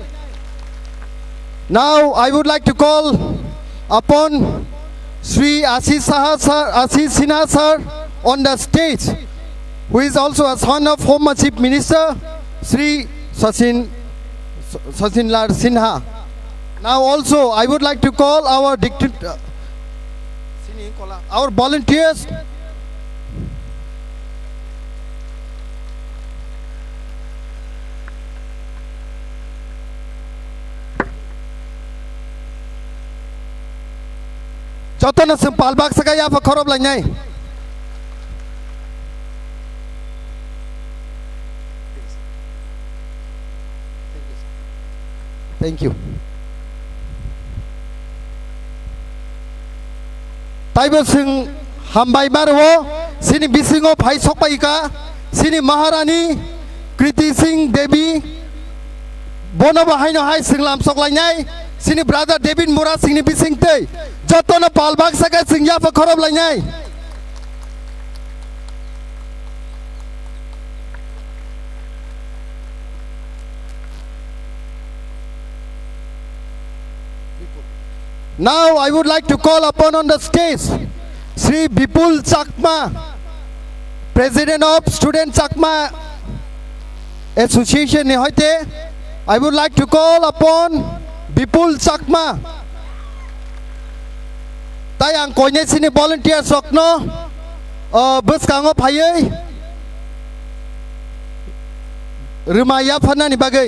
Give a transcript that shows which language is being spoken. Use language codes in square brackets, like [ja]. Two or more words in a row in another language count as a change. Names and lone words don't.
[en] now I would like to call upon Sri Ashish Sinha sir on the stage who is also a son of former chief minister Sri Sachin Lal Sinha. Now also I would like to call our our volunteers [trp] joto na sung palbak saka ya pa khorob lainai [en] thank you [trp] taibo sung hambai marwo sini bisingo phai sokpai ka sini maharani Kriti Singh Devi bono bahai no hai sing lam sok lainai sini brother David Mura sing ni bising tei joto na palbak saka sing ya pa khorob lainai [en] now I would like to call upon on the stage Sri Bipul Chakma, President of Student Chakma Association [trp] ni hoite. [en] I would like to call upon Bipul Chakma. [trp] Tai ang koine sini volunteer sokno bus kango phayei Rima ya fana ni bagai.